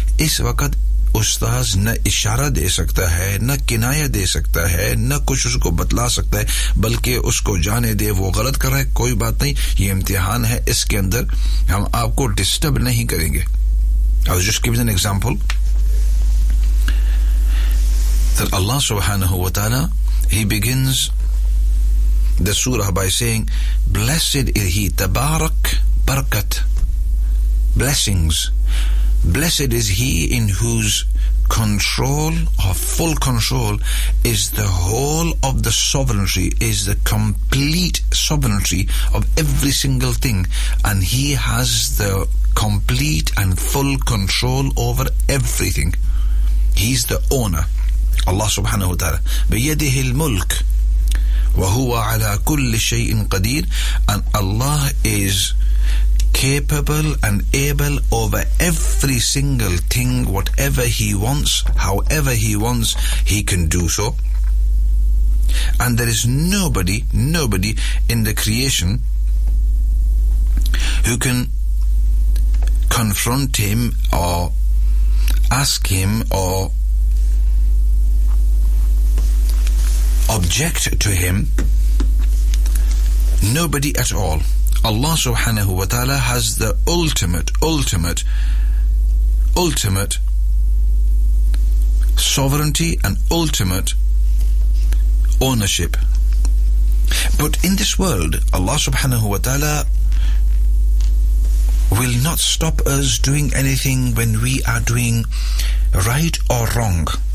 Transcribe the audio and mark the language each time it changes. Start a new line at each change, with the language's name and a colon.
Urdu: اس وقت استاذ نہ اشارہ دے سکتا ہے، نہ کنایہ دے سکتا ہے، نہ کچھ اس کو بتلا سکتا ہے، بلکہ اس کو جانے دے، وہ غلط کر رہا ہے، کوئی بات نہیں، یہ امتحان ہے، اس کے اندر ہم آپ کو ڈسٹرب نہیں کریں گے۔ اور جس کی ایگزامپل اللہ سبحانہ و تعالی،
English: He begins the surah by saying, Blessed is he, tabarak, barakat, blessings. Blessed is he in whose control or full control is the whole of the sovereignty, is the complete sovereignty of every single thing. And he has the complete and full control over everything. He's the owner.
Arabic: اللہ سبحانہ وتعالی بیدہ الملک وہو علی کل شیء قدیر،
English: ان Allah is capable and able over every single thing, whatever he wants, however he wants he can do so, and there is nobody in the creation who can confront him or ask him or object to him, nobody at all. Allah subhanahu wa ta'ala has the ultimate sovereignty and ultimate ownership. But in this world, Allah subhanahu wa ta'ala will not stop us doing anything when we are doing right or wrong.